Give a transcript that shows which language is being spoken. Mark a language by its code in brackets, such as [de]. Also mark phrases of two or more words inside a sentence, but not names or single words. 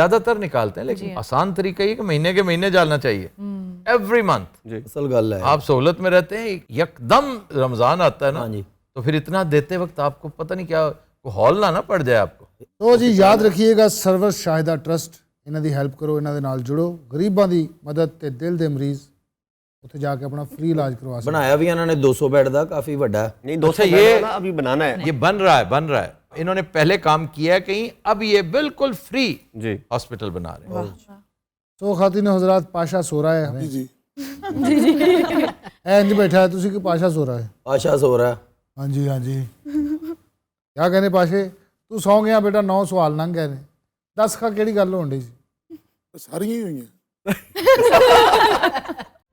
[ur] زیادہ تر نکالتے ہیں، لیکن آسان طریقہ یہ کہ مہینے کے مہینے ڈالنا چاہیے، [en] every month. [pa] اصل گل ہے. [ur] آپ سہولت میں رہتے ہیں، یکدم رمضان آتا ہے نا، ہاں جی. تو پھر اتنا دیتے وقت آپ کو پتہ نہیں کیا ہال نہ پڑ جائے آپ کو. تو جی یاد رکھیے گا سرور شاہدہ ٹرسٹ، [pa] انہاں دی ہیلپ کرو، انہاں دے نال جڑو، غریباں دی مدد تے دل دے مریض اتنے [ur] جا کے اپنا فری علاج کروا سکتے. بنایا بھی انہوں نے 200 بیڈ دا، کافی بڑا ہے. نہیں 200 یہ ابھی بنانا ہے. یہ بن رہا ہے. انہوں نے پہلے کام کیا ہے کہیں، اب یہ بالکل فری جی ہاسپٹل بنا رہے ہیں. تو خواتین و حضرات، پاشا سو رہا ہے. [pa] جی انج بیٹھا ہے تسی [ur] کہ پاشا سو رہا ہے. آشا سو رہا ہے. ہاں جی ہاں جی. کیا کہنے پاشے، تو سو گیا بیٹا، 9 [pa] سوال لنگ گئے نے. 10 کا کیڑی گل ہون ڈئی سی؟ ساریاں ہی ہوئی ہیں.